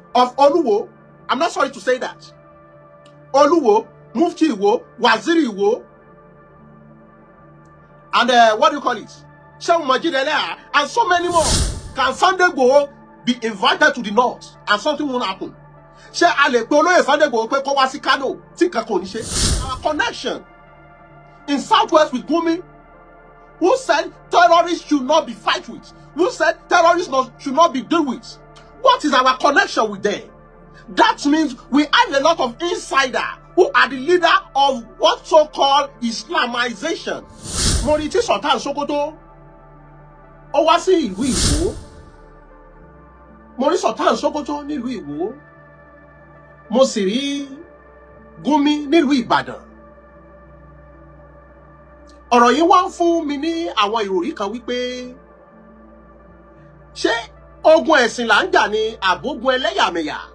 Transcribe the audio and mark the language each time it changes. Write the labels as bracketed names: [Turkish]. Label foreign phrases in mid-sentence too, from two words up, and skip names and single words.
[English] of Oluwo. I'm not sorry to say that. Oluwo, Mufti Iwo, Waziri Iwo, and what do you call it? Shehu Majidele, and so many more. Can Sunday Igboho be invited to the north and something won't happen? [Yoruba] She Ale Polo Sunday Igboho pe ko wa si Kano, ti kan ko ni se. [English] Our connection in Southwest with Gumi, who said terrorists should not be fight with, who said terrorists should not be dealt with. What is our connection with them? That means we have a lot of insiders who are the leader of what so-called Islamization. [Yoruba] Moriti Sultan Sokoto, ó wá sí ìlú Ìwó. Moriti Sultan Sokoto nílùú Ìwó. Mo sì rí Gumi nílùú Ìbàdàn. Ọ̀rọ̀ yìí wá ń fún mi ní àwọn ìròrí kan wípé ṣé ogun ẹ̀sìn là ń jà ní àbógun ẹlẹ́yàmẹ̀yà?